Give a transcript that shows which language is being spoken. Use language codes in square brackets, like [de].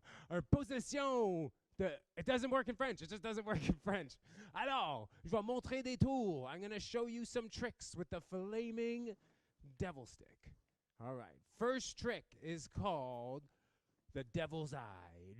[en] Or possession. It doesn't work in French. It just doesn't work in French. [fr] Alors, je vais montrer des tours. [en] I'm going to show you some tricks with the flaming devil stick. All right. First trick is called the devil's eye.